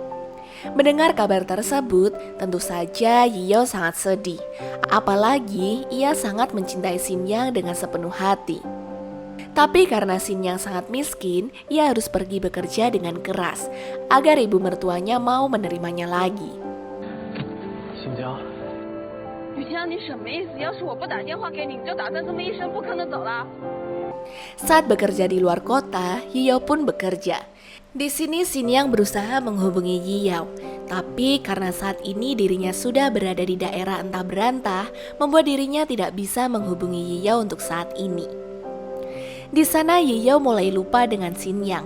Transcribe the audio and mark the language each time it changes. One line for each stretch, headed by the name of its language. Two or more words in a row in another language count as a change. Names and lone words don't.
Indonesian: Mendengar kabar tersebut, tentu saja Yi Yao sangat sedih. Apalagi ia sangat mencintai Xin Yang dengan sepenuh hati. Tapi karena Xin Yang sangat miskin, ia harus pergi bekerja dengan keras agar ibu mertuanya mau menerimanya lagi.
Chinese: 新疆，雨晴，你什么意思？要是我不打电话给你，你就打算这么一声不吭的走了？
Indonesian: Saat bekerja di luar kota, Yi Yao pun bekerja. Di sini Xin Yang berusaha menghubungi Yi Yao, tapi karena saat ini dirinya sudah berada di daerah entah berantah, membuat dirinya tidak bisa menghubungi Yi Yao untuk saat ini. Di sana Yi Yao mulai lupa dengan Xin Yang.